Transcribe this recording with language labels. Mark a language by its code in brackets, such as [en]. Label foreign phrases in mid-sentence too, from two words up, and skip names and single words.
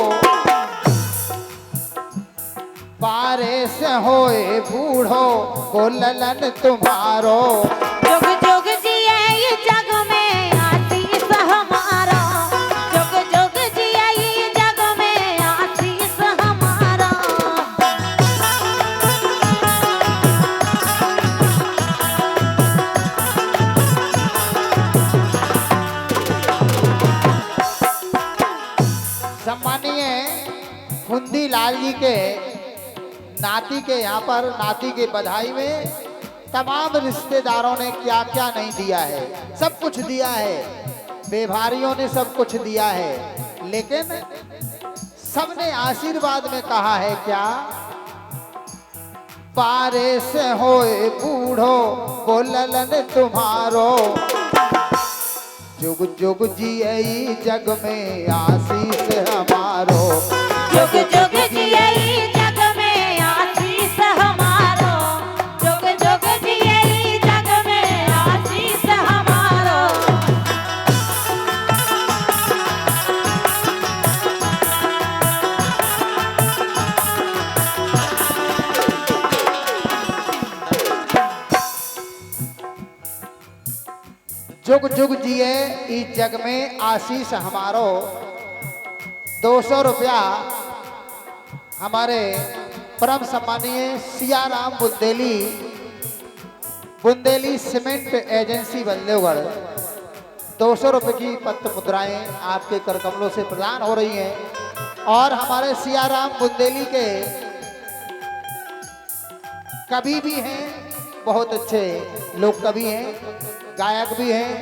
[bns] पारे से होए बूढ़ो वो ललन तुम्हारो। जुग जुग जिए ये जग में आशीष हमारा, जुग जुग जिए ये जग में आशीष हमारा। [hi] सम्मानीय फुंदी लाल जी के नाती के यहाँ पर नाती के बधाई में तमाम रिश्तेदारों ने क्या क्या नहीं दिया है, सब कुछ दिया है। बेभारियों ने सब कुछ दिया है, लेकिन सबने आशीर्वाद में कहा है क्या? [bns] पारे से होए बूढ़ो वो ललन तुम्हारो, जुग जुग जिए जग में आशीष हमारो। जुग जुग जिए जग में आशीष हमारो, जुग जुग जिए जग में आशीष हमारो। जुग जुग जिए इस जग में आशीष हमारो। [hi] 200 रुपया हमारे परम सम्मानीय सियाराम बुंदेली सीमेंट एजेंसी बल्लेवगढ़ 200 रुपये की पत्र मुद्राएं आपके कर कमलों से प्रदान हो रही हैं। और हमारे सियाराम बुंदेली के कवि भी हैं, बहुत अच्छे लोग कवि हैं, गायक भी हैं।